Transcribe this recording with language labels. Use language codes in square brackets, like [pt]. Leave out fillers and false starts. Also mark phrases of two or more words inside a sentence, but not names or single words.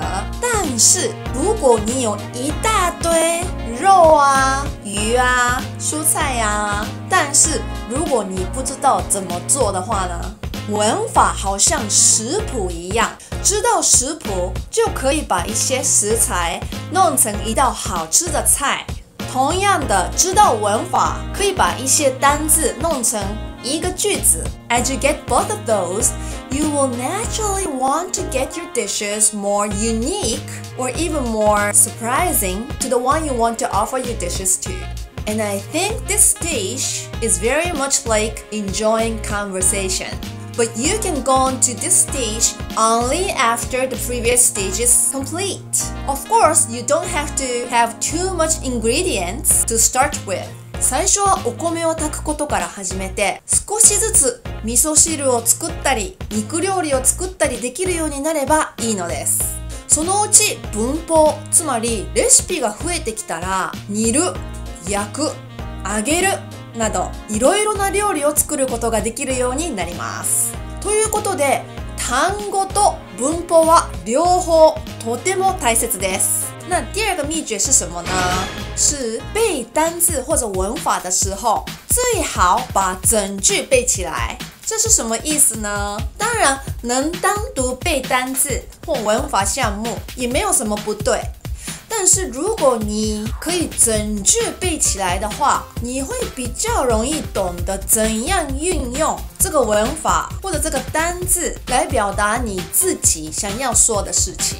[zh] 但是如果你有一大堆肉啊、鱼啊、蔬菜啊，但是如果你不知道怎么做的话呢，文法好像食谱一样，知道食谱就可以把一些食材弄成一道好吃的菜。同样的，知道文法可以把一些单字弄成一个句子。 [en] As you get both of those, you will naturally want to get your dishes more unique or even more surprising to the one you want to offer your dishes to. And I think this stage is very much like enjoying conversation. But you can go on to this stage only after the previous stage is complete. Of course, you don't have to have too much ingredients to start with. [ja] 最初はお米を炊くことから始めて、少しずつ味噌汁を作ったり、肉料理を作ったりできるようになればいいのです。そのうち文法、つまりレシピが増えてきたら、煮る、焼く、揚げるなどいろいろな料理を作ることができるようになります。ということで、単語と文法は両方とても大切です。 [zh] 那第二个秘诀是什么呢？是背单字或者文法的时候，最好把整句背起来。这是什么意思呢？当然，能单独背单字或文法项目也没有什么不对。但是如果你可以整句背起来的话，你会比较容易懂得怎样运用这个文法或者这个单字来表达你自己想要说的事情。